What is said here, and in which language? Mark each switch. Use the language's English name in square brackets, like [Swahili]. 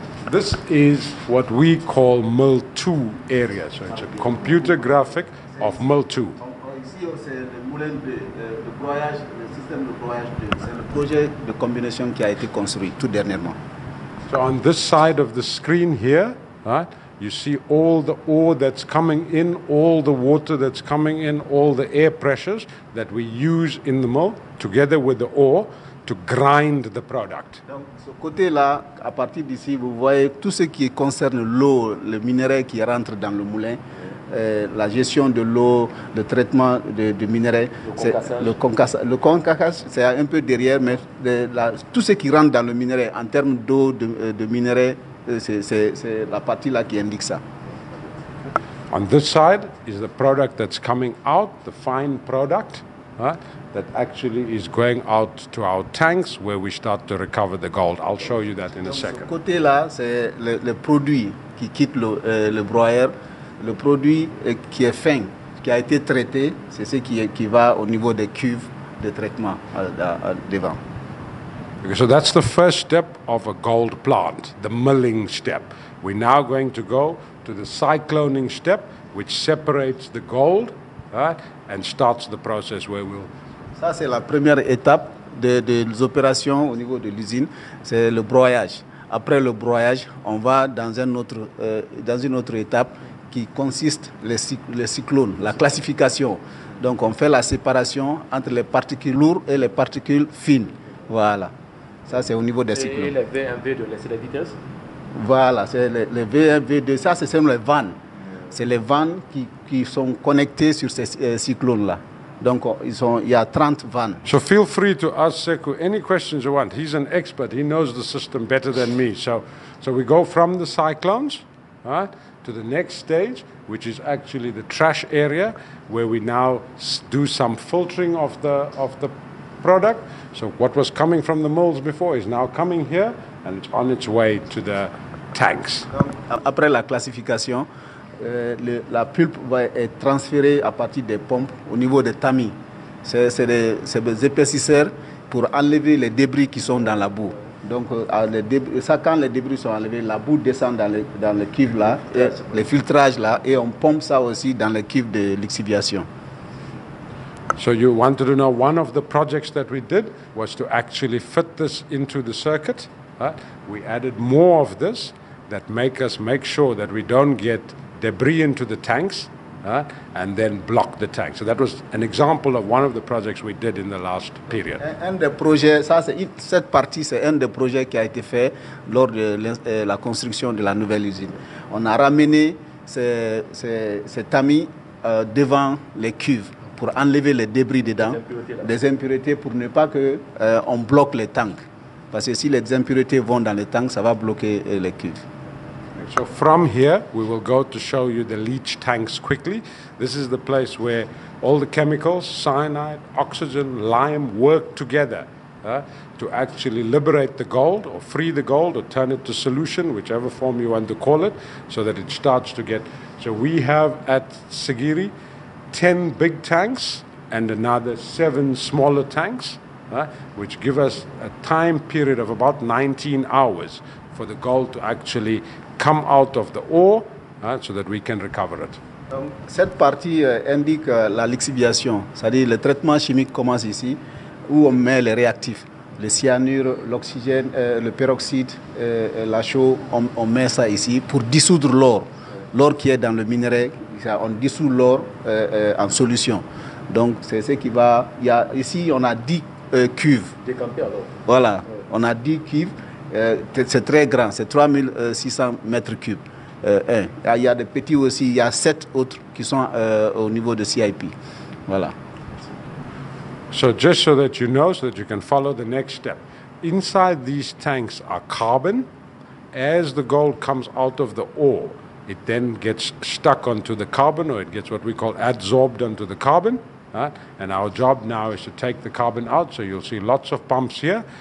[English] This is what we call Mill 2 area. So it's a computer graphic of Mill 2. [French] Ici c'est le moulin de broyage, le système de broyage, c'est le projet de combinaison qui a été construit tout dernièrement. [English] So on this side of the screen here, right, you see all the ore that's coming in, all the water that's coming in, all the air pressures that we use in the mill together with the ore to grind the product. [French] Donc, ce côté-là, à partir d'ici, vous voyez tout ce qui concerne l'eau, le minerai qui rentre dans le moulin, la gestion de l'eau, le traitement de minerais, le concassage, c'est un peu derrière, mais tout ce qui rentre dans le minerai en termes d'eau, de minerais, c'est la partie là qui indique ça. [English] On this side is the product that's coming out, the fine product, that actually is going out to our tanks where we start to recover the gold. I'll show you that in a second. [French] Ce côté-là, c'est le produit qui quitte le broyeur. Le produit qui est fin, qui a été traité, c'est ce qui va au niveau des cuves de traitement devant. [English] Okay, so that's the first step of a gold plant, the milling step. We're now going to go to the cycloning step, which separates the gold and starts the process where we'll... [French] Ça, c'est la première étape des opérations au niveau de l'usine, c'est le broyage. Après le broyage, on va dans une autre étape qui consiste les cyclones, la classification. Donc on fait la séparation entre les particules lourdes et les particules fines. Voilà. Ça c'est au niveau des cyclones. Et les V1, V2, c'est les vitesses? Voilà, c'est les V1, V2. Ça c'est les vannes. C'est les vannes qui sont connectées sur ces cyclones-là. Donc il y a 30 vannes. [English] So feel free to ask Sekou any questions you want. He's an expert. He knows the system better than me. So we go from the cyclones, right, to the next stage, which is actually the trash area, where we now do some filtering of the product. So what was coming from the mills before is now coming here, and it's on its way to the tanks. [French] Après la classification, la pulpe va être transférée à partir des pompes au niveau des tamis. C'est des épaississeurs pour enlever les débris qui sont dans la boue. Donc, quand les débris sont enlevés, la boue descend dans le cuve là, et les filtrages là, et on pompe ça aussi dans le cuve de lixiviation. [English] So you wanted to know, one of the projects that we did was to actually fit this into the circuit. We added more of this that make sure that we don't get debris into the tanks and then block the tank. So that was an example of one of the projects we did in the last period. [French] Un des projets, cette partie, c'est un des projets qui a été fait lors de la construction de la nouvelle usine. On a ramené cet ami devant les cuves pour enlever les débris dedans, des impuretés pour ne pas qu'on bloque les tanks. Parce que si les impuretés vont dans les tanks, ça va bloquer les cuves. So from here, we will go to show you the leach tanks quickly. This is the place where all the chemicals, cyanide, oxygen, lime, work together to actually liberate the gold or free the gold or turn it to solution, whichever form you want to call it, so that it starts to get... So we have at Sigiri 10 big tanks and another 7 smaller tanks, which give us a time period of about 19 hours for the gold to actually come out of the ore so that we can recover it. Donc, cette partie indique la lixiviation, c'est-à-dire le traitement chimique commence ici, où on met les réactifs, le cyanure, l'oxygène, le peroxyde, la chaux, on met ça ici pour dissoudre l'or. L'or qui est dans le minerai, on dissout l'or en solution. Donc c'est ce qui va... ici on a 10 cuves. Décampé alors. Voilà, on a 10 cuves. C'est très grand, c'est 3600 mètres cubes. Il y a des petits aussi, il y a 7 autres qui sont au niveau de CIP. Voilà. [English] So just so that you know, so that you can follow the next step. Inside these tanks are carbon. As the gold comes out of the ore, it then gets stuck onto the carbon, or it gets what we call adsorbed onto the carbon. And our job now is to take the carbon out. So you'll see lots of pumps here.